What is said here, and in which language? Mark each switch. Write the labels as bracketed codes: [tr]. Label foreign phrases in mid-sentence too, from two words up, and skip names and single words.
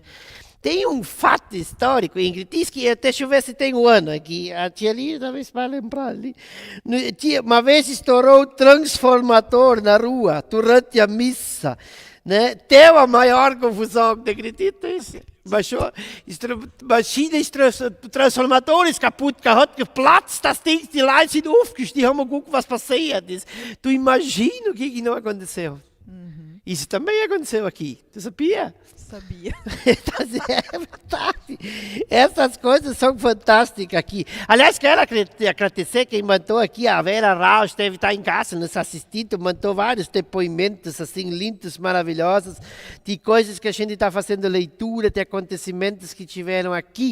[pt] Tem um fato histórico, Ingrid, diz que, deixa eu ver se tem o ano aqui, a tia ali talvez vai lembrar ali. Uma vez estourou o transformador na rua, durante a missa, né? Deu a maior confusão, não acredita isso? [de] Transformadores kaputt gehabt, geplatzt, das Ding, die Leute sind aufgestiegen, haben geguckt, was passiert ist. [pt] Tu imagina o que não aconteceu. Isso também aconteceu aqui. Tu sabia? Sabia. É verdade. Essas coisas são fantásticas aqui. Aliás, quero agradecer quem mandou aqui. A Vera Rausch deve estar em casa nos assistindo. Mandou vários depoimentos assim, lindos, maravilhosos, de coisas que a gente está fazendo leitura, de acontecimentos que tiveram aqui.